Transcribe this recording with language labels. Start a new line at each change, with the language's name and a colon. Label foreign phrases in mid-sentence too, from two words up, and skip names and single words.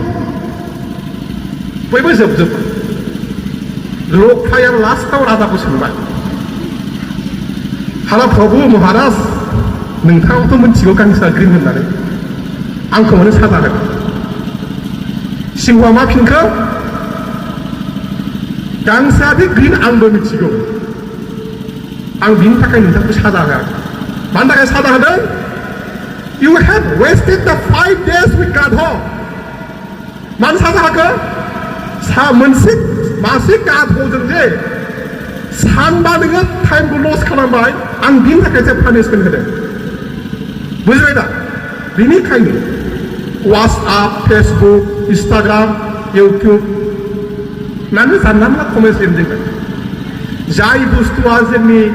Bodo: बयबो जोबजोब्बाय लख्राया लास्टाव राजाखौ सोंबाय हाला प्रभु महाराज नोंथाङाथ' मिथिगौ गांसोआ ग्रीन होननानै आंखौ मानो साजा होदों सिंहआ मा फिनखो गांसोआदि ग्रीन आंबो मिथिगौ आं बिनि थाखाय नोंथांखौ साजा होआखै मानि थाखाय साजा होदों
English: You have wasted the 5 days with God.
Bodo: मानो साजा होखो मासे गाध'जों जे सानबा नोङो टाइमखौ लस खालामबाय आं बिनि थाखायसो पानिशमेन्ट होदों बुजिबाय दा बेनिखायनो वाट्सएप फेसबुक इन्स्टाग्राम इउटुब मानो जानला मोनला कमेन्ट्स लिरदों जाय बुस्थुआ जोंनि